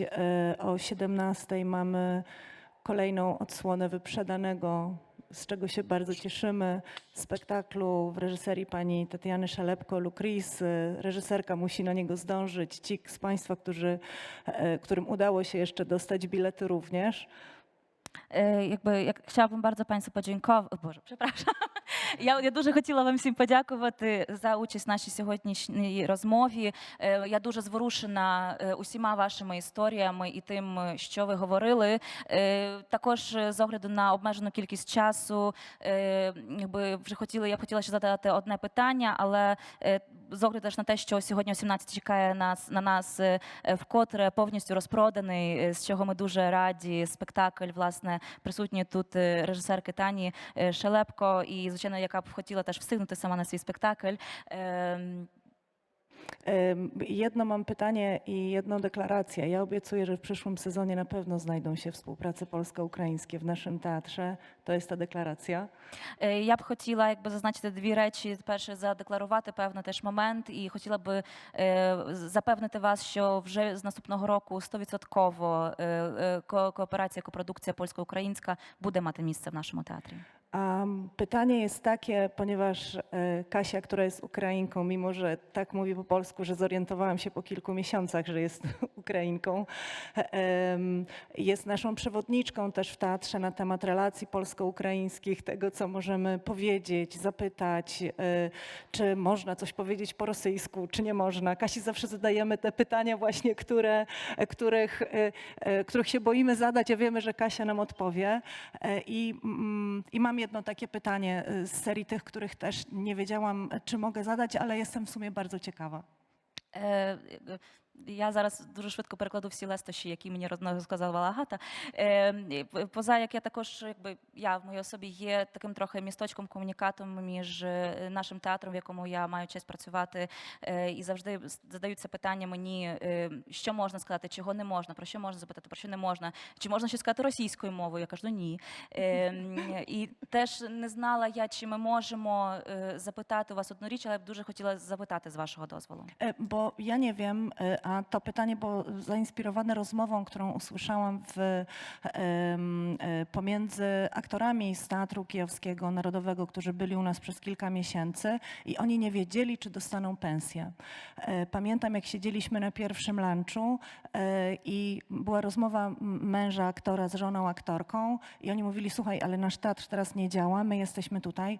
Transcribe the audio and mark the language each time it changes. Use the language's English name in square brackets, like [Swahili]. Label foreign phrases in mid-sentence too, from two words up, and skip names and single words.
[Polish] O 17:00 mamy kolejną odsłonę wyprzedanego, z czego się bardzo cieszymy, spektaklu w reżyserii pani Tatiany Szalepko, Lucris. Reżyserka musi na niego zdążyć. Ci z Państwa, którym udało się jeszcze dostać bilety również. Chciałabym bardzo Państwu подякувати. Боже, przepraszam. [Ukrainian] Я дуже хотіла вам всім подякувати за участь в нашій сьогоднішній розмові. Я дуже зворушена усіма вашими історіями і тим, що ви говорили. Також з огляду на обмежену кількість часу, я б хотіла ще задати одне питання, але з огляду теж на те, що сьогодні о 17 чекає на нас вкотре повністю розпроданий, з чого ми дуже раді, спектакль, власне, присутні тут режисерки Тані Шелепко і, звичайно, яка б хотіла теж встигнути сама на свій спектакль. [Polish] Jedno mam pytanie i jedną deklarację. Ja obiecuję, że w przyszłym sezonie na pewno znajdą się współprace polsko-ukraińskie w naszym teatrze. To jest ta deklaracja. [Ukrainian] Я б хотіла якби зазначити дві речі. Перше, задекларувати певний теж момент, і хотіла би запевнити вас, що вже з наступного року 100% кооперація, копродукція польсько-українська буде мати місце в нашому театрі. [Polish] A pytanie jest takie, ponieważ Kasia, która jest Ukrainką, mimo że tak mówi po polsku, że zorientowałam się po kilku miesiącach, że jest Ukrainką, jest naszą przewodniczką też w teatrze na temat relacji polsko-ukraińskich, tego co możemy powiedzieć, zapytać, czy można coś powiedzieć po rosyjsku, czy nie można. Kasi zawsze zadajemy te pytania właśnie, których się boimy zadać, a wiemy, że Kasia nam odpowie. I mam jedno takie pytanie z serii tych, których też nie wiedziałam, czy mogę zadać, ale jestem w sumie bardzo ciekawa. [Ukrainian] Я зараз дуже швидко перекладу всі лестощі, які мені розказувала Агата. Поза як я також, якби я в моїй особі є таким трохи місточком, комунікатором між нашим театром, в якому я маю честь працювати, і завжди задаються питання мені, що можна сказати, чого не можна, про що можна запитати, про що не можна, чи можна щось сказати російською мовою. Я кажу ні. І теж не знала я, чи ми можемо запитати у вас одну річ, але я б дуже хотіла запитати з вашого дозволу. [Polish] Bo ja nie wiem, a to pytanie było zainspirowane rozmową, którą usłyszałam pomiędzy aktorami z Teatru Kijowskiego Narodowego, którzy byli u nas przez kilka miesięcy i oni nie wiedzieli, czy dostaną pensję. Pamiętam, jak siedzieliśmy na pierwszym lunchu i była rozmowa męża aktora z żoną aktorką i oni mówili, słuchaj, ale nasz teatr teraz nie działa, my jesteśmy tutaj.